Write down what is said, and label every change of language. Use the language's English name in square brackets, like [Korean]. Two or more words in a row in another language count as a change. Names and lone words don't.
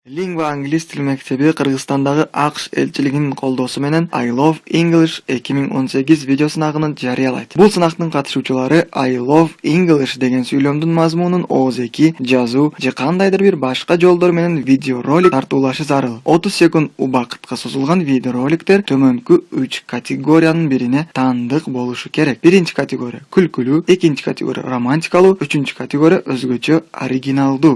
[Kyrgyz] Лингва Англис тили мектеби Кыргызстандагы АКШ элчилигинин колдоосу менен I Love English 2018 видео сынагын жарыялайт. Бул сынактын катышуучулары I Love English деген сүйлөмдүн мазмунун оозеки, жазуу же кандайдыр бир башка жолдор менен видео ролик тартуулашы зарыл. 30 секунд убакытка созулган видео роликтер төмөнкү 3 категориянын бирине таандык болушу керек. Биринчи категория күлкүлүү, экинчи категория романтикалуу, үчүнчү категория өзгөчө оригиналдуу.